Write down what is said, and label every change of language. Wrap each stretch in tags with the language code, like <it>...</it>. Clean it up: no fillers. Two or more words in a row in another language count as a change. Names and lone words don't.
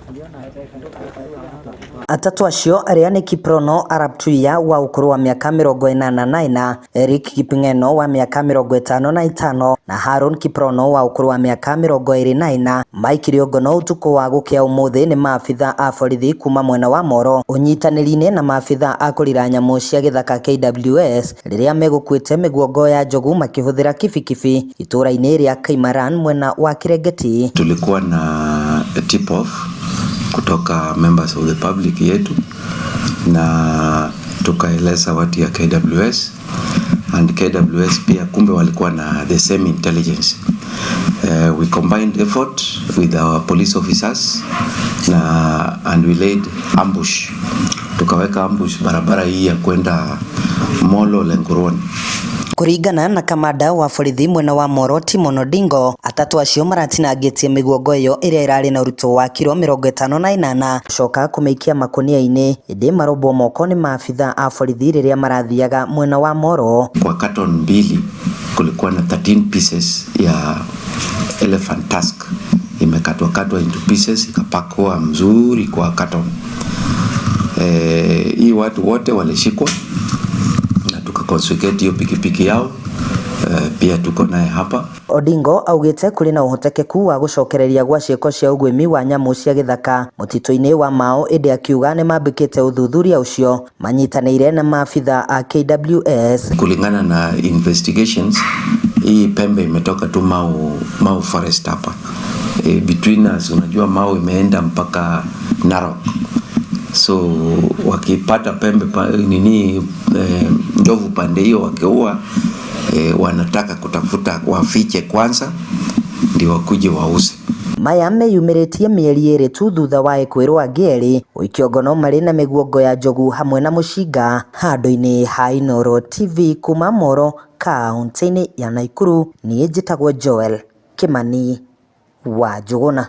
<ki>Atatu acio aria ni Kiprono Arap Tuya wa ukuru wa miaka 84, Eric Kipngeno wa miaka 55 na Harun Kiprono wa ukuru wa miaka 24 maikirio ngono utuku wa gukia umuthi ni maabitha a borithi kuma mwena wa Moro unyitanirine na maabitha a kurira nyamu cia githaka KWS riria megukwite miguongo ya njogu makihuthira kibikibi itura-ini ria Kaimaran mwena wa Kirengeti.</ki> <sw>Tulikuwa na</sw> <en>tip off</en> <sw>kutoka</sw> <en>members of the public</en> <sw>yetu na tukaeleza watu ya KWS and KWS pia kumbe walikuwa na</sw> <en>the same intelligence. We combined effort with our police officers and we laid ambush.</en> <sw>Tukaweka ambush barabara hii ya kwenda Molo Lenguruan.</sw> <ki>Kuringana na kamanda wa borithi mwena wa Moro Timon Odingo, atatu acio maratinangitie miguongo iyo iria irari na uruto wa kilo 58 coka kumeikia makunia-ini indi marobwo moko ni maabitha a borithi riria marathiaga mwena wa Moro.</ki> <sw>Kwa carton mbili kulikuwa na 13 pieces ya</sw> <en>elephant tusk</en> <sw>imekatwa</sw> <en>into pieces</en> <sw>ikapakwa mzuri kwa carton. Hii watu wote walishikwa na tukaconfiscate hiyo pikipiki yao. Pia tuko naye hapa.</sw> <ki>Odingo augite kuri na uhotekeku wa gucokereria gwa cieko cia ugwimi wa nyamu cia githaka mutito-ini wa Mao indi akiuga ni mambikite uthuthuria ucio manyitanire na maabitha a KWS.</ki> <sw>Kulingana na investigations, hii pembe imetoka tu Mau forest hapa.</sw> <en>Between us,</en> <sw>unajua Mau imeenda mpaka Narok. So wakipata pembe ndovu pande hiyo wakiua, wanataka kutafuta wafiche kwanza ndio wakuje wauze.</sw> <ki>Maya meyumiritie mieri iri tu thutha wa kwirwo angeri uikiongono mari na miguongo ya njogu hamwe na mucinga handu-ini ha Inooro TV kuma Moro kaunti-ini ya Nakuru. Ni njitagwo Joel Kimani wa Njuguna.</ki>